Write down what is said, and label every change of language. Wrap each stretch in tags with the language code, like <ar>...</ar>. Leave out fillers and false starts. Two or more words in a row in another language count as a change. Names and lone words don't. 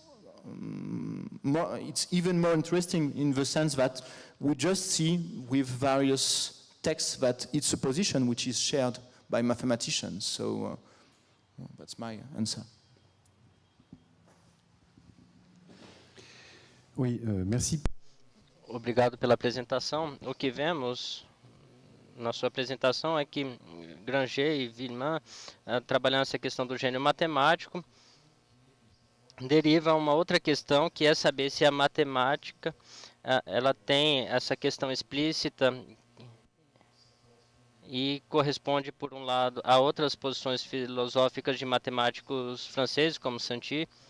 <en>even more interesting in the sense that we just see with various texts that it's a position which is shared by mathematicians. So that's my answer.</en> <fr>Oui, merci.</fr> <pt>Obrigado pela apresentação. O que vemos na sua apresentação é que Granger e Villemin, trabalhando essa questão do gênio matemático, deriva uma outra questão, que é saber se a matemática ela tem essa questão explícita e corresponde, por um lado, a outras posições filosóficas de matemáticos franceses, como Santi.</pt>